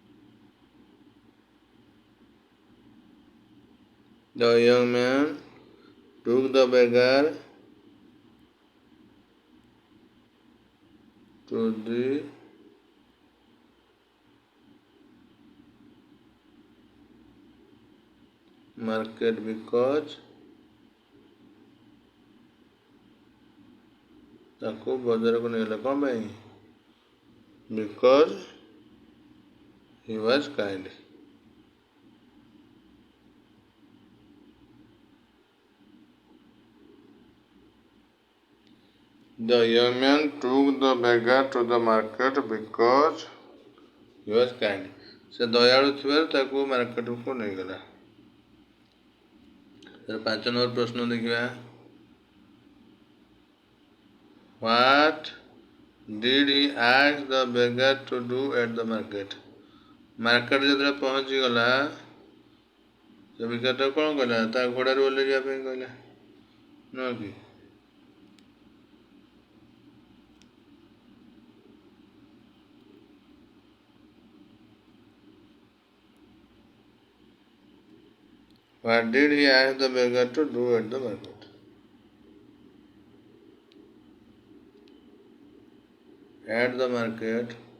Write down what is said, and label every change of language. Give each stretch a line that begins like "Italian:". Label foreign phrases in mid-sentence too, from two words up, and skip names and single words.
English: The young man took the beggar to the market because
Odia: ତାକୁ ବଜାରକୁ ନେଇଗଲା କ'ଣ ପାଇଁ?
English: Because he was kind. The young man took the beggar to the market because he was kind.
Odia: ସେ ଦୟାଳୁ ଥିବାରୁ ତାକୁ ମାର୍କେଟକୁ ନେଇଗଲା। 5 ନମ୍ବର ପ୍ରଶ୍ନ ଦେଖିବା।
English: What did he ask the beggar to do at the market?
Odia: ମାର୍କେଟ ଯେତେବେଳେ ପହଞ୍ଚିଗଲା ସେ ଭିକାରୀଟା କ'ଣ କଲା? ତା ଘୋଡ଼ାରୁ ଓହ୍ଲେଇ ଯିବା ପାଇଁ କହିଲା, ନୁହଁ କି?
English: What did he ask the beggar to do at the market? At the market,